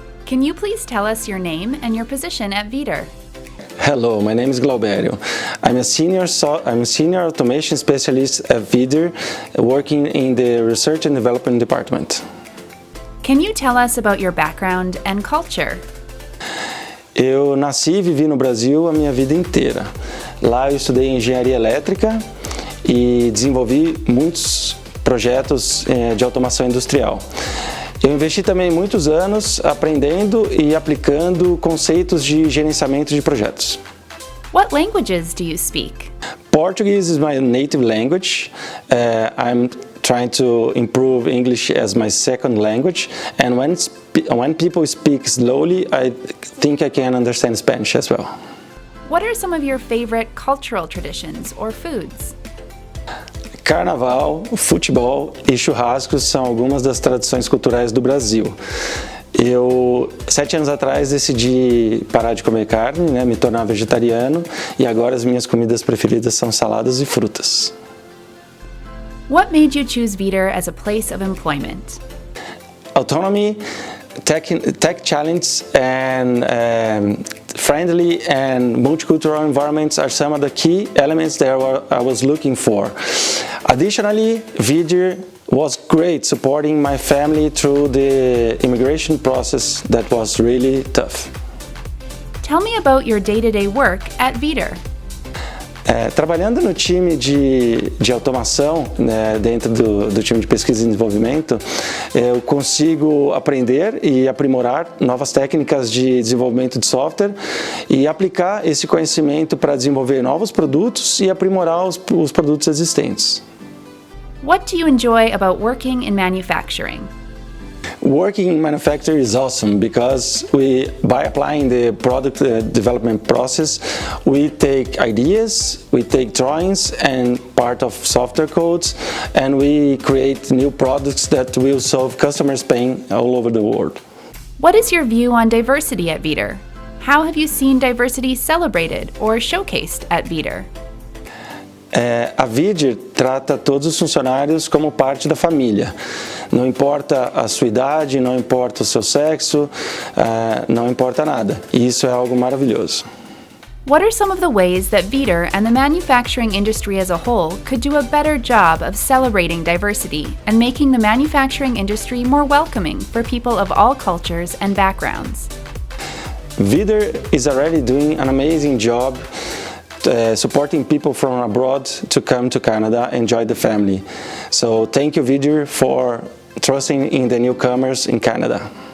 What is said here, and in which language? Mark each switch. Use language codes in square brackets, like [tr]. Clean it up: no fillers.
[en] Can you please tell us your name and your position at Vidir? Hello, my name is Glauberio. I'm a senior automation specialist at Vidir, working in the Research and Development department. Can you tell us about your background and culture? [pt] Eu nasci e vivi no Brasil a minha vida inteira. Lá eu estudei engenharia elétrica e desenvolvi muitos projetos de automação industrial. Eu investi também muitos anos aprendendo e aplicando conceitos de gerenciamento de projetos. [en] What languages do you speak? Portuguese is my native language. I'm trying to improve English as my second language, and when people speak slowly, I think I can understand Spanish as well. What are some of your favorite cultural traditions or foods? [pt] Carnaval, futebol e churrascos são algumas das tradições culturais do Brasil. Eu, 7 anos atrás, decidi parar de comer carne, me tornar vegetariano, e agora as minhas comidas preferidas são saladas e frutas. [en] What made you choose Vidir as a place of employment? Autonomy, tech challenge, and friendly and multicultural environments are some of the key elements that I was looking for. Additionally, Vidir was great supporting my family through the immigration process that was really tough. Tell me about your day-to-day work at Vidir. [pt] Trabalhando no time de automação, dentro do time de pesquisa e desenvolvimento, eu consigo aprender e aprimorar novas técnicas de desenvolvimento de software e aplicar esse conhecimento para desenvolver novos produtos e aprimorar os produtos existentes. [en] What do you enjoy about working in manufacturing? Working in manufacturing is awesome because by applying the product development process, we take ideas, we take drawings and part of software codes, and we create new products that will solve customers' pain all over the world. What is your view on diversity at Vidir? How have you seen diversity celebrated or showcased at Vidir? [pt] A Vidir trata todos os funcionários como parte da família. Não importa a sua idade, não importa o seu sexo, não importa nada. E isso é algo maravilhoso. [en] What are some of the ways that Vidir and the manufacturing industry as a whole could do a better job of celebrating diversity and making the manufacturing industry more welcoming for people of all cultures and backgrounds? Vidir is already doing an amazing job supporting people from abroad to come to Canada and enjoy the family. So thank you, Vidir, for trusting in the newcomers in Canada.